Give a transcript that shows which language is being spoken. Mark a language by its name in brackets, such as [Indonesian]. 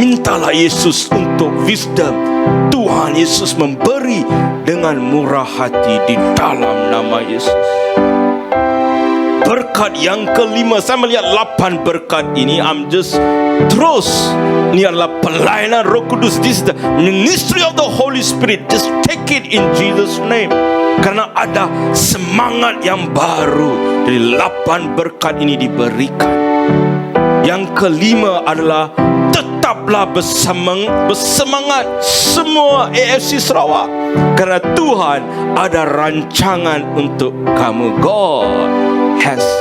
[Malay] Mintalah Yesus untuk wisdom. Tuhan Yesus memberi dengan murah hati di dalam nama Yesus. Berkat yang kelima, saya melihat 8 berkat ini. [English] I'm just [Malay] terus. Ini adalah pelayanan Roh Kudus. [English] This is the ministry of the Holy Spirit. Just take it in Jesus' name. [Malay] Karena ada semangat yang baru. Dari 8 berkat ini diberikan. Yang kelima adalah tetaplah bersemangat semua AFC Sarawak. Kerana Tuhan ada rancangan untuk kamu. [English] God has